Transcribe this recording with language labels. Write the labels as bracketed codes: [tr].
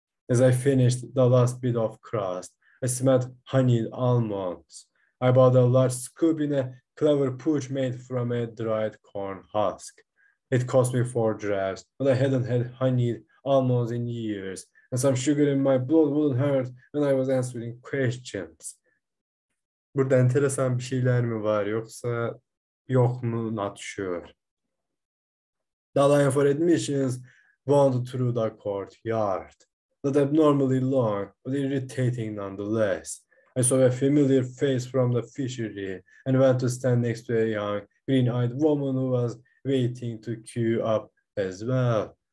[en] As I finished the last bit of crust, I smelled honeyed almonds. I bought a large scoop in a clever pooch made from a dried corn husk. It cost me 4 drafts, but I hadn't had honeyed almonds in years, and some sugar in my blood wouldn't hurt when I was answering questions. [tr] Burada enteresan bir şeyler mi var yoksa yok mu? [en] Not sure. The line for admissions wound through the courtyard. Not abnormally long, but irritating nonetheless. I saw a familiar face from the fishery and went to stand next to a young, green-eyed woman who was waiting to queue up as well.